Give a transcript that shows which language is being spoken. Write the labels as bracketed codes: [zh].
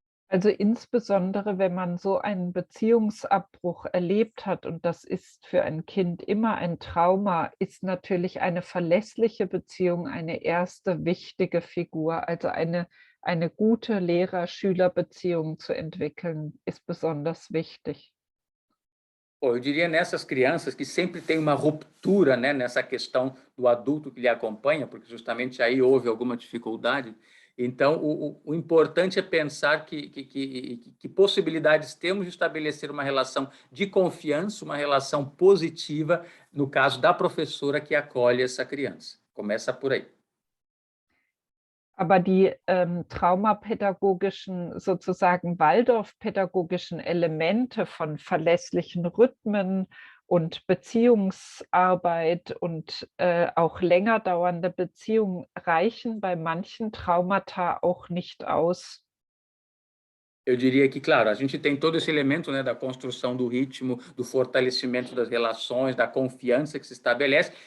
[de] Also insbesondere, wenn man so einen Beziehungsabbruch erlebt hat und das ist für ein Kind immer ein Trauma, ist natürlich eine verlässliche Beziehung eine erste wichtige Figur. Also eine gute Lehrer-Schüler-Beziehung zu entwickeln, ist besonders wichtig. [pt] Pô, eu diria nessas crianças que sempre tem uma ruptura, né, nessa questão do adulto que lhe acompanha, porque justamente aí houve alguma dificuldade. Então, o importante é pensar que possibilidades temos de estabelecer uma relação de confiança, uma relação positiva, no caso da professora que acolhe essa criança. Começa por aí. [de] Aber die traumapädagogischen, sozusagen Waldorfpädagogischen Elemente von verlässlichen Rhythmen und Beziehungsarbeit und auch länger dauernde Beziehungen reichen bei manchen Traumata auch nicht aus. [pt] Eu diria que, claro, a gente tem todo esse elemento, né, da construção do ritmo, do fortalecimento das relações, da confiança que se estabelece.